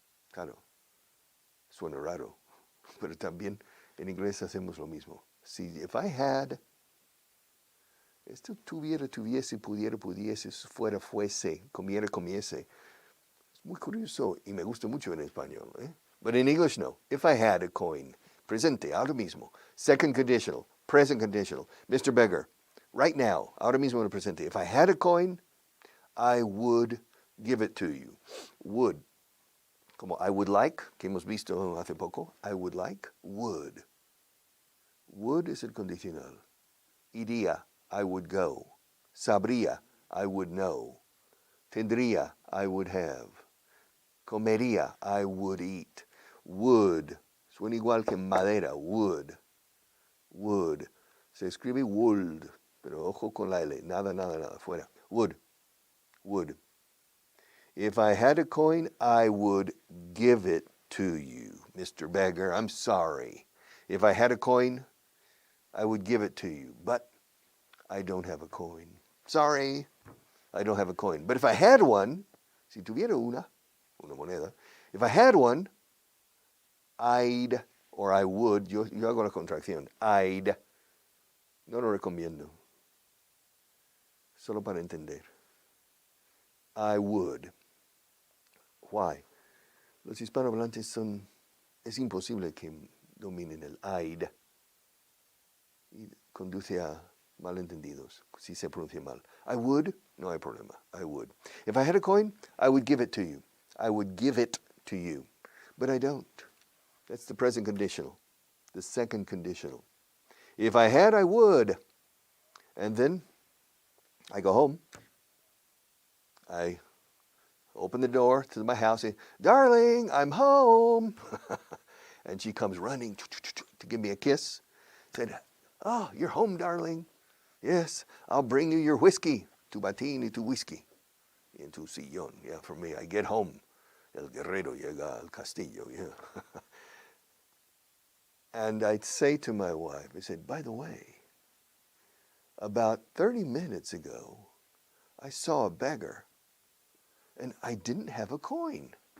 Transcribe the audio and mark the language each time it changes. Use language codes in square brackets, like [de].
[es] Claro, suena raro, pero también en inglés hacemos lo mismo. Si, [en] if I had, [es] esto tuviera, tuviese, pudiera, pudiese, fuera, fuese, comiera, comiese. Es muy curioso y me gusta mucho en español. [en] But in English, no. If I had a coin, [es] presente, ahora mismo. [en] Second conditional, present conditional. Mr. Beggar, right now, [es] ahora mismo en el presente. [en] If I had a coin, I would give it to you. [es] Would. Como [en] I would like, [es] que hemos visto hace poco. [en] I would like, would. [es] Would es el condicional. [en] Iría, I would go. Sabría, I would know. Tendría, I would have. Comería, I would eat. Would. [es] Suena igual que madera, would. Would. Se escribe would, pero ojo con la L. Nada, nada, nada. Fuera. Would. Would. [en] If I had a coin, I would give it to you, Mr. Beggar. I'm sorry. If I had a coin, I would give it to you. But I don't have a coin. Sorry, I don't have a coin. But if I had one, [es] si tuviera una moneda, [en] if I had one, I'd, or I would, [es] yo hago la contracción, [en] I'd, [es] no lo recomiendo, solo para entender. [en] I would. Why? [es] Los hispanohablantes es imposible que dominen el I'd. Y conduce a malentendidos si se pronuncia mal. [en] I would, [es] no hay problema, [en] I would. If I had a coin, I would give it to you. I would give it to you. But I don't. That's the present conditional. The second conditional. If I had, I would. And then I go home. I open the door to my house and, darling, I'm home. And she comes running to give me a kiss. Said, oh, you're home, darling. Yes, I'll bring you your whiskey. [es] Tu batín y tu whiskey. Y en tu sillón. [en] Yeah, for me, I get home. [es] El guerrero llega al castillo. [en] Yeah. And I'd say to my wife, I said, by the way, about 30 minutes ago, I saw a beggar, and I didn't have a coin.